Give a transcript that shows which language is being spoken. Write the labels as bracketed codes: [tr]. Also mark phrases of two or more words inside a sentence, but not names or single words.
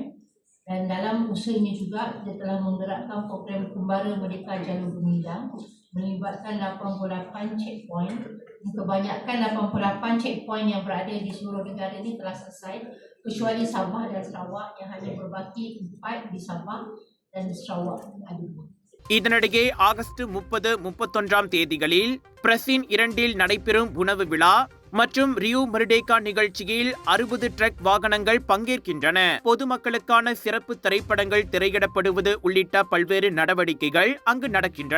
[ms] Dan dalam usaha ini juga kita telah menggerakkan program Kembara Merdeka Jalur Gemilang melibatkan 88 checkpoint. Kebanyakan 88 checkpoint yang berada di seluruh negara ini telah selesai kecuali Sabah dan Sarawak yang hanya berbaki 4 di Sabah dan Sarawak ada 2. [ta] இதனிடையே ஆகஸ்ட் 30, 31ஆம் தேதிகளில் பிரசின் 2இல் நடைபெறும் உணவு விழா மற்றும் ரியோ மெர்டேகா நிகழ்ச்சியில் 60 ட்ரக் வாகனங்கள் பங்கேற்கின்றன. பொதுமக்களுக்கான சிறப்பு திரைப்படங்கள் திரையிடப்படுவது உள்ளிட்ட பல்வேறு நடவடிக்கைகள் அங்கு நடக்கின்றன.